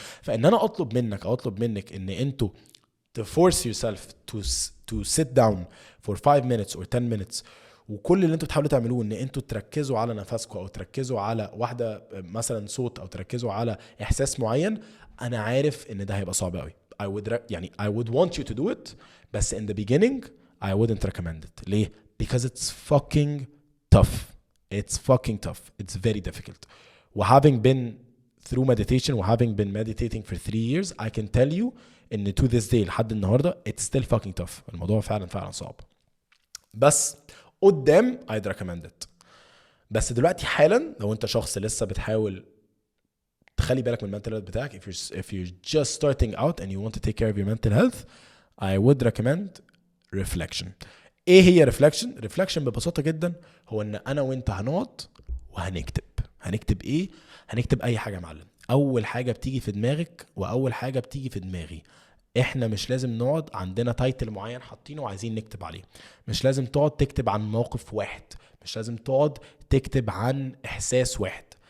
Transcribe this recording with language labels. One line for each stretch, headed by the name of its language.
Arabic: فان انا اطلب منك ان انتوا
English: to force yourself to sit down for 5 minutes or 10 minutes,
Arabic: وكل اللي انتوا بتحاولوا تعملوه ان انتوا تركزوا على نفسكم او تركزوا على واحده مثلا صوت او تركزوا على احساس معين, انا عارف ان ده هيبقى صعب قوي.
English: I would want you to do it, بس in the beginning I wouldn't recommend it. ليه؟ because it's fucking tough. It's very difficult. وhaving been through meditation وhaving been meditating for 3 years, I can tell you ان to this day
Arabic: لحد النهارده
English: it's still fucking tough.
Arabic: الموضوع فعلا صعب, بس قدام
English: I'd recommend it.
Arabic: بس دلوقتي حالا لو انت شخص لسه بتحاول تخلي بالك من
English: mental health بتاعك, if you're just starting out and you want to take care of your mental health, I would recommend reflection.
Arabic: ايه هي reflection ببساطة جدا هو ان انا وانت هنقعد وهنكتب ايه؟ هنكتب اي حاجة معلم. اول حاجة بتيجي في دماغك واول حاجة بتيجي في دماغي, احنا مش لازم نقعد عندنا تايتل معين حاطينه وعايزين نكتب عليه, مش لازم تقعد تكتب عن موقف واحد, مش لازم تقعد تكتب عن احساس واحد.